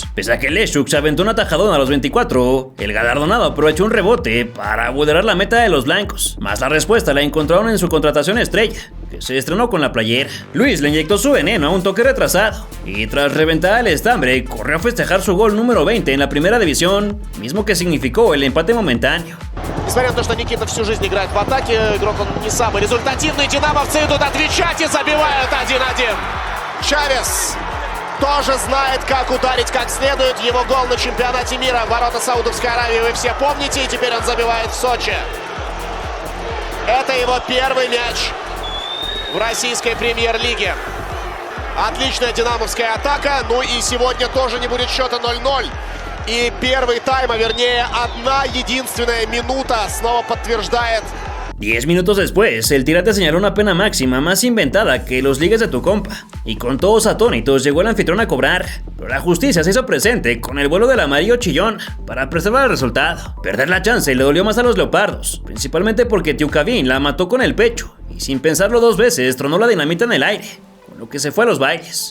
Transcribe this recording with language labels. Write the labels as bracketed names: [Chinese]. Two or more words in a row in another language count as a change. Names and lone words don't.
[Spanish] Pese a que Leszczuk se aventó un atajadón a los 24, el galardonado aprovechó un rebote para vulnerar la meta de los blancos, más la respuesta la encontraron en su contratación estrella, que se estrenó con la playera. Luis le inyectó su veneno a un toque retrasado, y tras reventar el estambre, corrió a festejar su gol número 20 en la primera división, mismo que significó el empate momentáneo. [Russian] Несмотря на то, что Никита всю жизнь играет в атаке, игрок он не самый результативный. Динамовцы идут отвечать и забивают 1-1. Чавес тоже знает, как ударить как следует. Его гол на чемпионате мира в ворота Саудовской Аравии вы все помните, и теперь он забивает в Сочи. Это его первый мяч в российской премьер-лиге. Отличная динамовская атака, ну и сегодня тоже не будет счета 0-0. И первый тайм, а вернее одна единственная минута, снова подтверждает. [Spanish] 10 minutos después, el Tirante señaló una pena máxima más inventada que los ligues de tu compa, y con todos atónitos llegó el anfitrión a cobrar, pero la justicia se hizo presente con el vuelo del amarillo chillón para preservar el resultado. Perder la chance le dolió más a los leopardos, principalmente porque Tiukavin la mató con el pecho, y sin pensarlo dos veces tronó la dinamita en el aire, lo que se fue a los bailes.